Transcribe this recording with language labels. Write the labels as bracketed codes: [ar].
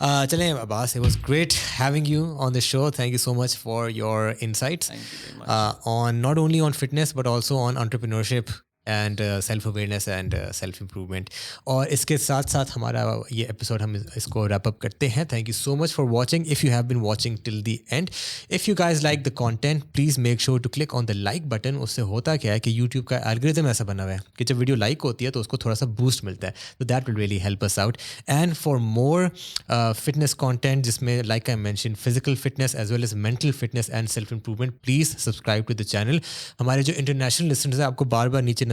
[ur] چلیں [en] Abbas, it was great having you on the show. Thank you so much for your insights on not only on fitness but also on entrepreneurship and self-awareness and self-improvement. [ur] اور اس کے ساتھ ساتھ ہمارا یہ episode ہم اس کو wrap up کرتے ہیں. [en] Thank you so much for watching. If you have been watching till the end, if you guys like the content please make sure to click on the like button. [ur] اس سے ہوتا کیا ہے کہ YouTube کا algorithm ایسا بنا ہوا ہے کہ جب ویڈیو لائک ہوتی ہے تو اس کو تھوڑا سا بوسٹ ملتا ہے, تو [en] That will really help us out. And for more fitness content [ur] جس میں [en] Like I mention physical fitness as well as mental fitness and self improvement, please subscribe to the channel. [ur] ہمارے جو انٹرنیشنل لسنرز ہیں آپ کو بار بار نیچے